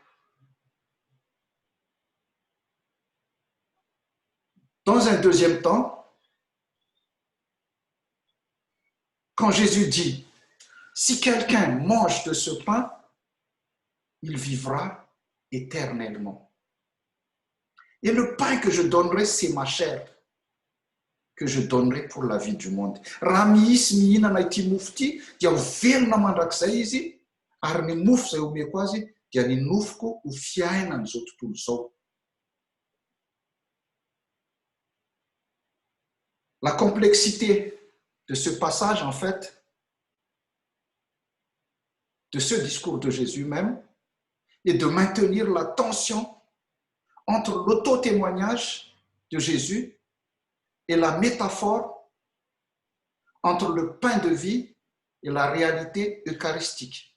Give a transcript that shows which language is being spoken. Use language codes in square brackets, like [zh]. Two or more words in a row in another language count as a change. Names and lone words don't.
[fr] Dans un deuxième temps, quand Jésus dit « Si quelqu'un mange de ce pain, il vivra éternellement. Et le pain que je donnerai, c'est ma chair, que je donnerai pour la vie du monde. [mg] » Raha misy mihinana ity mofo ity, dia ho velona mandrakizay izy, ary ny mofo izay omeko azy dia ny nofoko ho fiainan'izao tontolo izao. [fr] La complexité de ce passage, en fait, de ce discours de Jésus même, est de maintenir la tension entre l'auto-témoignage de Jésus et la métaphore entre le pain de vie et la réalité eucharistique.